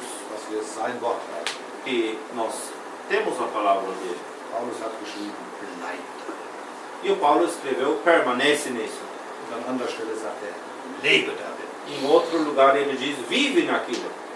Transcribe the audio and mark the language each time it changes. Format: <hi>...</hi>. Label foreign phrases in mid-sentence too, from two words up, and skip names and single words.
<de>dass wir sein Wort haben.</de> <pt>que nós temos a palavra dele.</pt> <de>Paulus hat geschrieben, bleibt drin.</de> <pt>E o Paulo escreveu, permanece nisso.</pt> <de>Und an anderer Stelle sagt er, lebe darin.</de> <pt>Em outro lugar ele diz, vive naquilo.</pt>